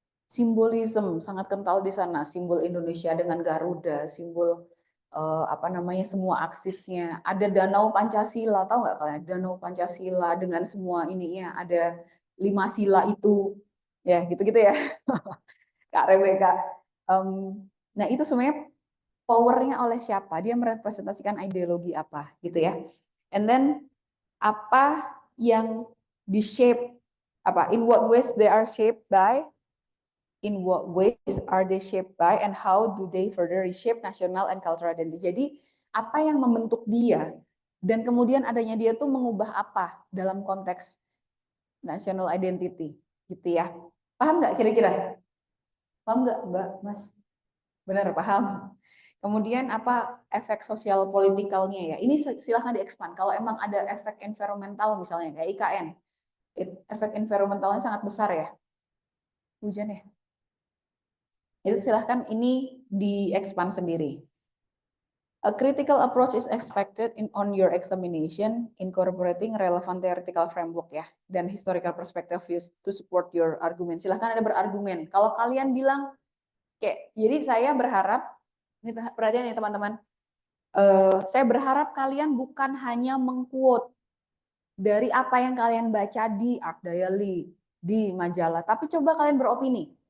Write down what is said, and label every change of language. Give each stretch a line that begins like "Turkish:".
Indonesian: Simbolisme sangat kental di sana, simbol Indonesia dengan Garuda, simbol semua aksisnya. Ada Danau Pancasila, tahu nggak kalian? Danau Pancasila dengan semua ininya, ada 5 sila itu. Ya, gitu-gitu ya. Kak Rebecca. Nah, itu sebenarnya powernya oleh siapa? Dia merepresentasikan ideologi apa, gitu ya.
English: And then
Indonesian: apa yang di-shape,
English: in what ways they are shaped by, in what ways are they shaped by, and how do they further reshape national and cultural identity.
Indonesian: Jadi, apa yang membentuk dia, dan kemudian adanya dia tuh mengubah apa dalam konteks national identity, gitu ya. Paham nggak kira-kira? Paham nggak, Mbak, Mas? Benar, paham. Kemudian apa efek sosial politikalnya ya? Ini silahkan diekspand. Kalau emang ada efek environmental misalnya kayak IKN, efek environmentalnya sangat besar ya. Hujan ya? Itu silahkan ini diekspand sendiri.
English: A critical approach is expected on your examination, incorporating relevant theoretical framework ya,
Indonesian: dan
English: historical perspective used to support your argument.
Indonesian: Silahkan ada berargumen. Kalau kalian bilang, jadi saya berharap, ini perhatian ya teman-teman, saya berharap kalian bukan hanya mengquote dari apa yang kalian baca di Art Diary, di majalah, tapi coba kalian beropini.